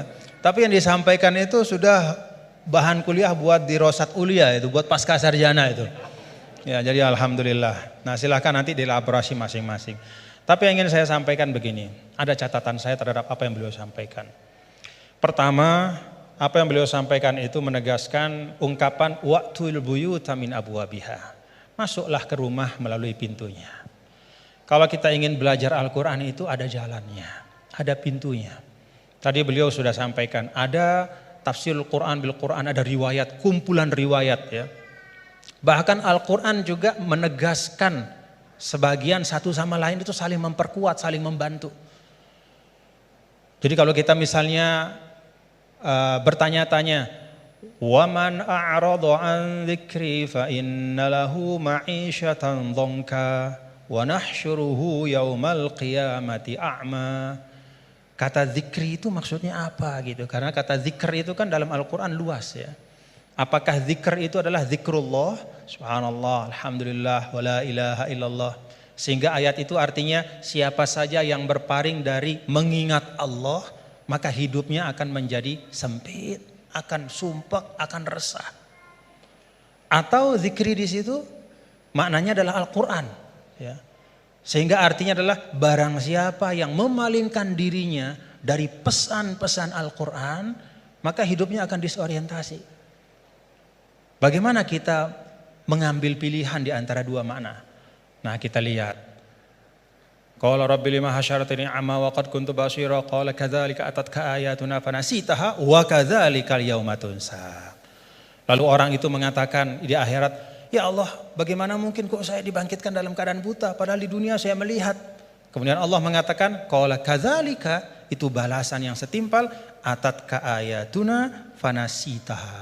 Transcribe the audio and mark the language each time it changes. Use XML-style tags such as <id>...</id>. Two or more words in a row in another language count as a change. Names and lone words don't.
<id>Tapi yang disampaikan itu sudah bahan kuliah buat</id> <ar>دراسات عليا</ar> <id>itu, buat pasca sarjana itu. Ya, jadi alhamdulillah. Nah, silahkan nanti dielaborasi masing-masing. Tapi yang ingin saya sampaikan begini, ada catatan saya terhadap apa yang beliau sampaikan. Pertama, apa yang beliau sampaikan itu menegaskan ungkapan</id> <ar>وأتوا البيوت من أبوابها.</ar> <id>Masuklah ke rumah melalui pintunya. Kalau kita ingin belajar Al-Quran itu ada jalannya, ada pintunya. Tadi beliau sudah sampaikan, ada</id> <ar>تفسير القرآن بالقرآن,</ar> <id>ada riwayat, kumpulan riwayat ya. Bahkan Al-Quran juga menegaskan sebagian satu sama lain itu saling memperkuat, saling membantu. Jadi kalau kita misalnya bertanya-tanya,</id> <ar>ومن أعرض عن ذكري فإن له معيشة ضنكا ونحشره يوم القيامة أعمى.</ar> <id>Kata zikri itu maksudnya apa gitu? Karena kata zikr itu kan dalam Al-Qur'an luas ya. Apakah zikr itu adalah zikrullah,</id> <ar>سبحان الله، الحمد لله، ولا إله إلا الله.</ar> <id>Sehingga ayat itu artinya siapa saja yang berpaling dari mengingat Allah, maka hidupnya akan menjadi sempit, akan sumpek, akan resah. Atau zikri di situ maknanya adalah Al-Quran. Ya. Sehingga artinya adalah barang siapa yang memalingkan dirinya dari pesan-pesan Al-Quran, maka hidupnya akan disorientasi. Bagaimana kita mengambil pilihan di antara dua makna? Nah, kita lihat.</id> <ar>قال رب لم حشرتني أعمى وقد كنت بصيرا قال كذلك أتتك آياتنا فنسيتها وكذلك اليوم تنسى.</ar> <id>Lalu orang itu mengatakan di akhirat, ya Allah, bagaimana mungkin kok saya dibangkitkan dalam keadaan buta padahal di dunia saya melihat. Kemudian Allah mengatakan</id> <ar>قال كذلك,</ar> <id>itu balasan yang setimpal,</id> <ar>أتتك آياتنا فنسيتها.</ar>